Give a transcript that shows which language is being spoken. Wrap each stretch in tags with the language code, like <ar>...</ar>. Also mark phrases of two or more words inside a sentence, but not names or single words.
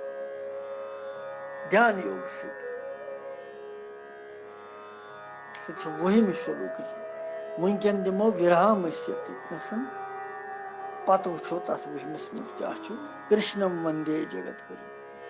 <ks>ध्यान योग सहित 20 श्लोक वनकन दिमो विराम पत वो तथ 20 मज क्या कृष्णम वंदे जगत गुरु।</ks>